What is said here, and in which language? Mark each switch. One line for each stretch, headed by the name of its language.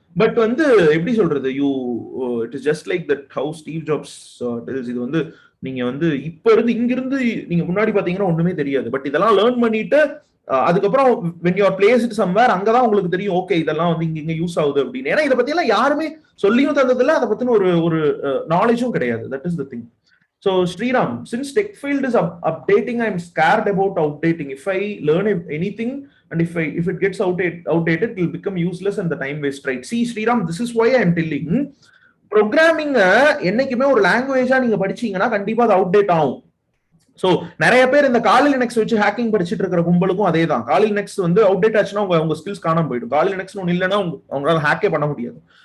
Tamil: But வந்து எப்படி சொல்றது,
English: It is just like that how Steve Jobs tells.
Tamil: இது வந்து நீங்க வந்து இப்ப இருந்து இங்கிருந்து நீங்க முன்னாடி பாத்தீங்கன்னா ஒண்ணுமே தெரியாது. பட் இதெல்லாம் லேர்ன் பண்ணிட்டு அதுக்கப்புறம்
English: when you are placed somewhere
Tamil: அங்கதான் உங்களுக்கு தெரியும், ஓகே இதெல்லாம் வந்து இங்க யூஸ் ஆகுது அப்படின்னு. ஏன்னா இதை பத்தி எல்லாம் யாருமே சொல்லியும் தந்ததில்ல, அதை பத்தின ஒரு நாலேஜும் கிடையாது.
English: That is the thing. So Sriram, since tech field is updating, I'm scared about outdating. If I learn anything and if it gets outdated, it will become useless and the time waste, right? See Sriram, this is why I am telling,
Tamil: programming என்னைக்குமே ஒரு லாங்குவேஜா நீங்க படிச்சீங்கன்னா கண்டிப்பா அது outdated ஆகும். So நிறைய பேர் இந்த காலி லினக்ஸ் வச்சு ஹேக்கிங் படிச்சிட்டு இருக்கிற கும்பலுக்கும் அதே தான். காலி லினக்ஸ் வந்து அவுடேட் ஆச்சுன்னா உங்க ஸ்கில்ஸ் காணாம போயிடும். காலி லினக்ஸ் ஒன்னு இல்லைன்னா அவங்களால ஹேக்கே பண்ண முடியாது.